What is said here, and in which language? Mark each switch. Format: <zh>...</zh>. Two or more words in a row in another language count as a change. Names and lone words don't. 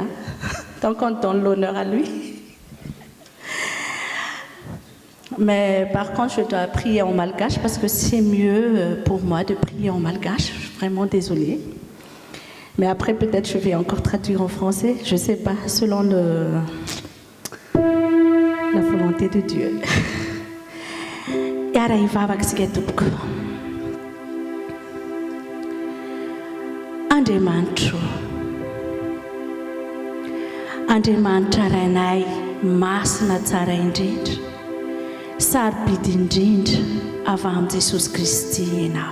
<fr>Donc on donne l'honneur à lui. Mais par contre, je dois prier en malgache parce que c'est mieux pour moi de prier en malgache. Je suis vraiment désolée. Mais après, peut-être je vais encore traduire en français. Je ne sais pas, selon la volonté de Dieu.</fr> <mg>Andriamanitra rainay masina tsara indrindra. Sarobidy indrindra avy amin'ny Jesosy Kristy ianao.</mg>